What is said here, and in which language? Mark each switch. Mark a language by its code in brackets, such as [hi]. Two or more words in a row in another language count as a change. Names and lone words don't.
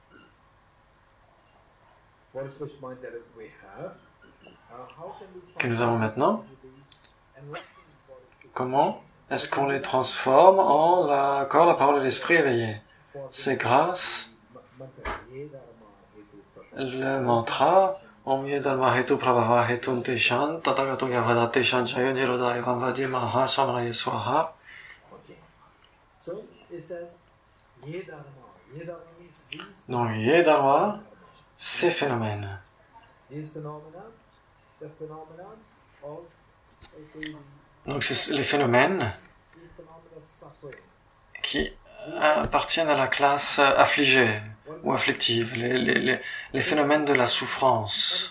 [fr] Que nous avons maintenant? Comment est-ce qu'on les transforme en le corps, la parole et l'esprit éveillés? C'est grâce le mantra [sa] ॐ ये धर्मा हेतु प्रभवा हेतुं तेषां तथागतो ह्यवदत् तेषां च यो निरोध एवं वादी महा श्रमणः स्वाहा. [fr] Donc Ye Dharma, ces phénomènes. Donc c'est les phénomènes qui appartiennent à la classe affligée ou afflictive, les phénomènes de la souffrance.